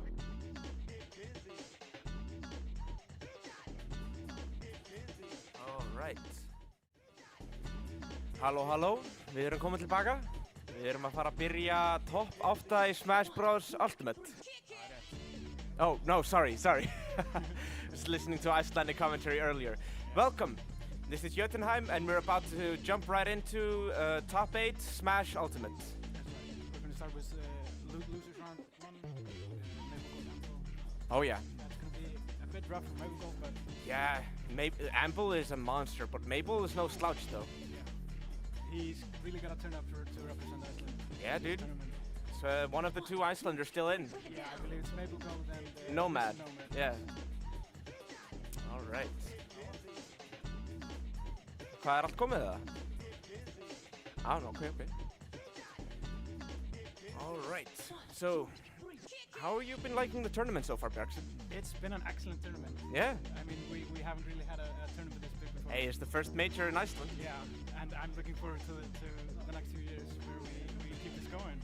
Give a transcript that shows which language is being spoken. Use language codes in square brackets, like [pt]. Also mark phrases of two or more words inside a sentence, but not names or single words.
[en] Get busy. Get busy. Alright. [is] Halló, við erum komin tilbaka. Við erum að fara að byrja top 8 í Smash Bros. [en] Ultimate. Oh, no, sorry. Was listening to Icelandic commentary earlier. Welcome. This is Jötunheim and we're about to jump right into top 8 Smash Ultimate. We're going to start with losers round 1, Maple Oh yeah. That's going to be a bit rough for Maple, but Yeah, Amble is a monster, but Maple is no slouch though. yeah. He's really got to turn up to represent Iceland. Yeah, dude. Tournament. So one of the 2 Icelanders still in. Yeah, I believe it's Maple Gold and Nomad. Nomad. Yeah. Alright. [is] Hvað allt komið það? [en] Okay. Alright. So, how have you been liking the tournament so far, Bjarkson? It's been an excellent tournament. Yeah. I mean, we haven't really had a tournament this big before. Hey, it's the first major in Iceland. Yeah, and I'm looking forward to the next few years where we keep this going.